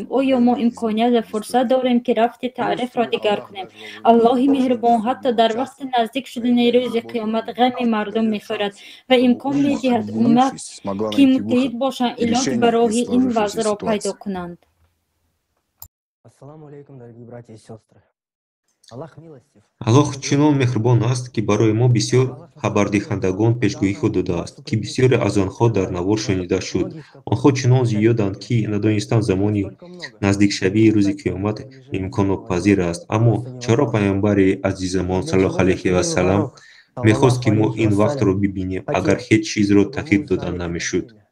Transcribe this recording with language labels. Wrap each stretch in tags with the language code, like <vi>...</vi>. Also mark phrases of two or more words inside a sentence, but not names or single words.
<tg>оё мо имконият ва фурсат дорем, ки рафти таърихро дигар кунем? аллоҳи меҳрубон ҳатто дар вақти наздик шудани рӯзи қиёмат ғами мардум мехӯрад ва имкон медиҳад уммат, ки муттаҳид бошанд, илоҷ барои ин вазъро пайдо кунанд.</tg> <ar>السلام عليكم,</ar> <ru>дорогие братья и сестры. Аллах милостив.</ru> <tg>аллоҳ чунон меҳрубон аст, ки барои мо бисёр хабардиҳандагон пешгоҳиҳо додааст, ки бисёре аз онҳо дар навор шунида шуд. онҳо чунон зиёданд, ки надонистан замони наздикшавии рӯзи қиёмат имконпазир аст. аммо чаро пайғамбари азизамон</tg> <ar>صلى الله عليه وسلم</ar> <tg>мехост, ки мо ин вақтро бибинем, агар ҳеҷ чизро тағйир дода намешуд?</tg>